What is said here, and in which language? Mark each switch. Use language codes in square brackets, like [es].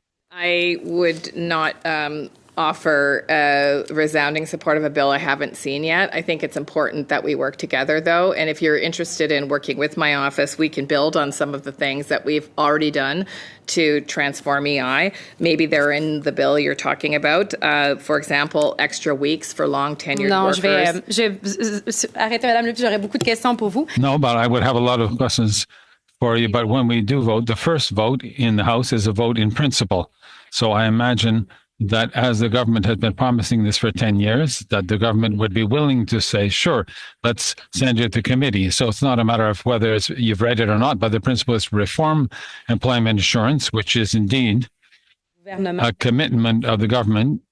[en] I would not offer resounding support of a bill I haven't seen yet. I think it's important that we work together, though. And if you're interested in working with my office, we can build on some of the things that we've already done to transform EI. Maybe they're in the bill you're talking about. For example, extra weeks for long tenured workers. [fr] Je vais arrêter, Madame Lepage, j'aurais beaucoup de questions pour vous. [en] No, but I would have a lot of questions for you. But when we do vote, the first vote in the House is a vote in principle. So I imagine that as the government has been promising this for 10 years, that the government would be willing to say, sure, let's send it to committee. So it's not a matter of whether you've read it or not, but the principle is reform employment insurance, which is indeed a commitment of the government.